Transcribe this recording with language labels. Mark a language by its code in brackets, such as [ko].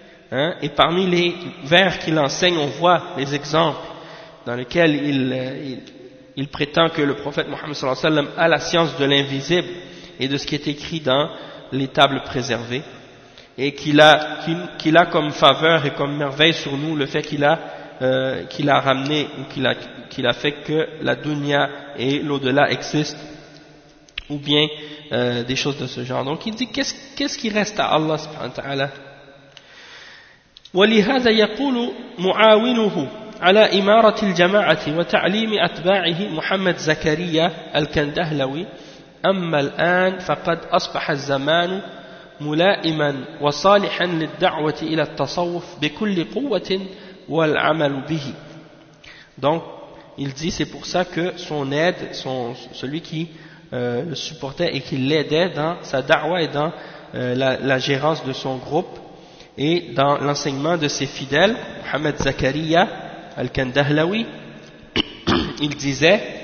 [fr] hein, et parmi les vers qu'il enseigne, on voit les exemples dans lesquels il prétend que le prophète Mohammed sallallahu alayhi wa sallam a la science de l'invisible et de ce qui est écrit dans les tables préservées, et qu'il a comme faveur et comme merveille sur nous le fait qu'il a ramené ou qu'il a fait que la dunya et l'au-delà existent, ou bien des choses de ce genre. Donc il dit: qu'est-ce qui reste à Allah subhanahu wa ta'ala? [ar] ولهذا يقول معاونه على إمارة الجماعة وتعليم أتباعه محمد زكريا الكندهلوي: أما الآن فقد أصبح الزمان ملائما وصالحا للدعوة إلى التصوف بكل قوة والعمل به. [fr] Donc il dit: c'est pour ça que son aide, celui qui le supportait et qui l'aidait dans sa da'wa et dans la gérance de son groupe et dans l'enseignement de ses fidèles, Mohamed Zakaria Al-Kandahlawi, il disait: